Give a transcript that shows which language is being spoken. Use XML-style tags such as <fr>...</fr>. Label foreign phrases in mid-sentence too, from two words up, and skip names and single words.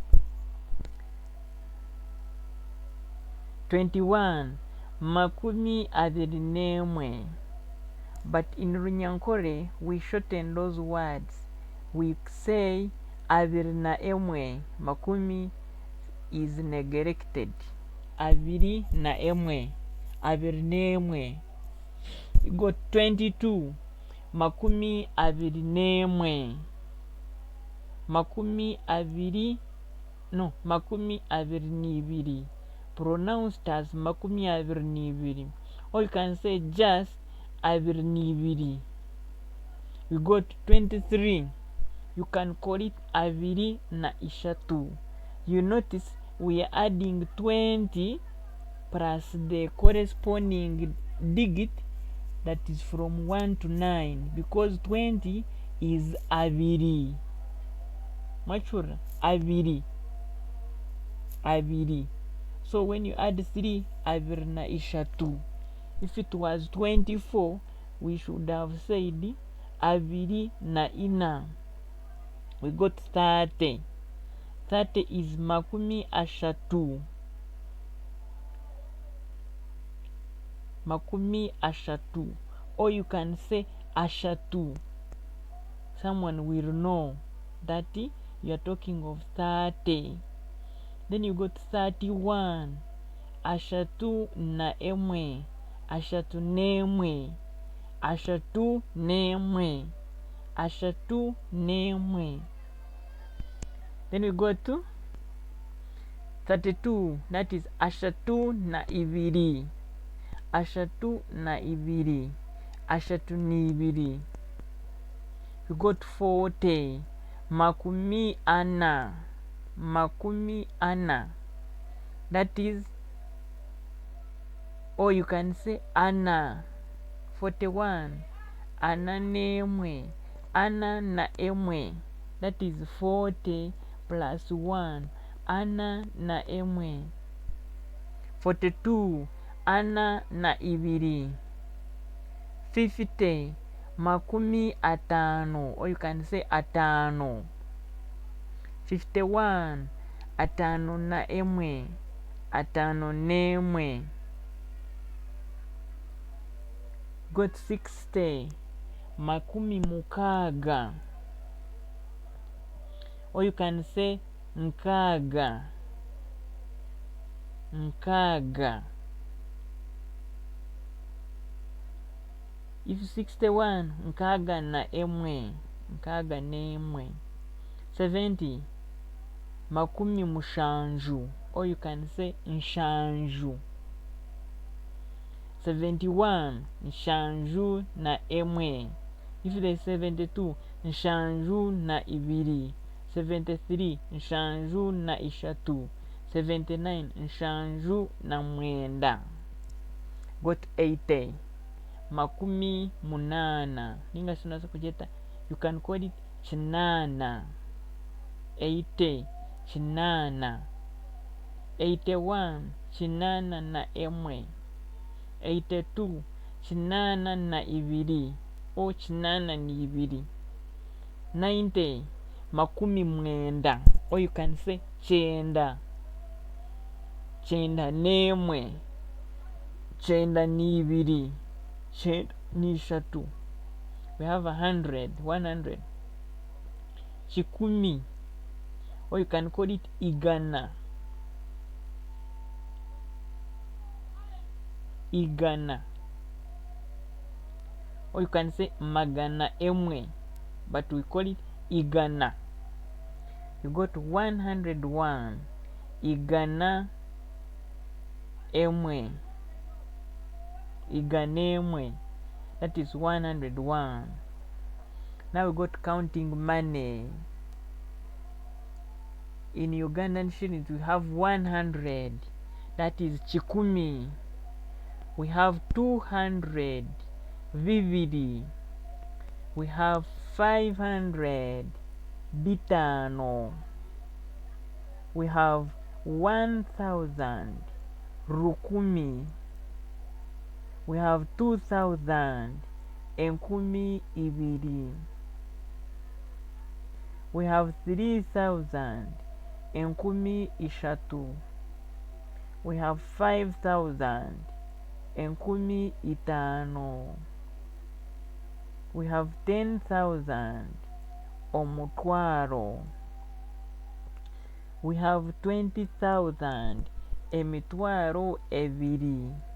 <nyn>21 makumi abiri n'emwe,</nyn> <en>but in Runyankole we shorten those words. We say</en> <nyn>abiri na emwe,</nyn> <en>makumi is neglected.</en> <nyn>Abiri na emwe, abiri n'emwe.</nyn> <en>You got 22</en> <nyn>makumi abiri n'emwe, makumi abiri n'ibiri,</nyn> <en>pronounced as</en> <nyn>makumi abiri n'ibiri,</nyn> <en>or you can say just</en> <nyn>abiri n'ibiri.</nyn> <en>We got 23, you can call it</en> <nyn>abiri na ishatu.</nyn> <en>You notice we are adding 20 plus the corresponding digit, that is from 1 to 9, because 20 is abiri.</en> <nyn>Machura, abiri.</nyn> <en>So when you add 3,</en> <nyn>abiri na ishatu.</nyn> <en>If it was 24, we should have said</en> <nyn>abiri na ina.</nyn> <en>We got 30. 30 is</en> <nyn>makumi ashatu. Makumi ashatu.</nyn> <en>Or you can say ashatu. Someone will know that you are talking of 30. Then you got 31.</en> <nyn>Ashatu na emwe. Ashatu n'emwe. Ashatu n'emwe. Ashatu n'emwe.</nyn> <en>Then we go to 32. That is</en> <nyn>ashatu na ibiri. Ashatu na ibiri. Ashatu n'ibiri.</nyn> <en>We got 40.</en> <nyn>Makumi ana. Makumi ana.</nyn> <en>That is, or you can say ana.</en> <nyn>41. Ana n'emwe. Ana na emwe.</nyn> <en>That is 40 plus 1.</en> <nyn>Ana na emwe. 42. Ana na ibiri. 50. Makumi atano,</nyn> <en>or you can say atano.</en> <nyn>51. Atano na emwe. Atano n'emwe. Got 60. Makumi mukaga,</nyn> <en>or you can say nkaga.</en> <nyn>Nkaga. If 61, nkaga na emwe. Nkaga n'emwe. 70. Makumi mushanju,</nyn> <en>or you can say nshanju.</en> <nyn>71. Nshanju na emwe.</nyn> <en>If there is 72,</en> <nyn>nshanju na ibiri. 73. Nshanju na ishatu. 79. Nshanju na mwenda. Got 80. Makumi munana. Ninga sunasa kujeta,</nyn> <en>you can call it chinana.</en> <nyn>80. Chinana. 81. Chinana na emwe. 82. Chinana na ibiri, or chinana ni ibiri. 90. Makumi mwenda,</nyn> <en>or you can say chenda.</en> <nyn>Chenda n'emwe. Chenda ni ibiri. Chenda ni ishatu.</nyn> <en>We have 100. 100. Chikumi, or you can call it igana.</en> <nyn>Igana,</nyn> <en>or you can say</en> <nyn>magana emwe,</nyn> <en>but we call it igana. You got 101.</en> <nyn>Igana emwe. Igana emwe.</nyn> <en>That is 101. Now we got counting money. In Ugandan shillings we have 100. That is chikumi. We have 200. Vividi. We have 500. Bitano. We have 1,000. rukumi. We have 2000,</en> <nyn>enkumi ibiri.</nyn> <en>We have 3000,</en> <nyn>enkumi ishatu.</nyn> <en>We have 5000,</en> <nyn>enkumi itano.</nyn> <en>We have 10,000, omutwaro. We have 20,000,</en> <nyn>emitwaro ebiri.</nyn>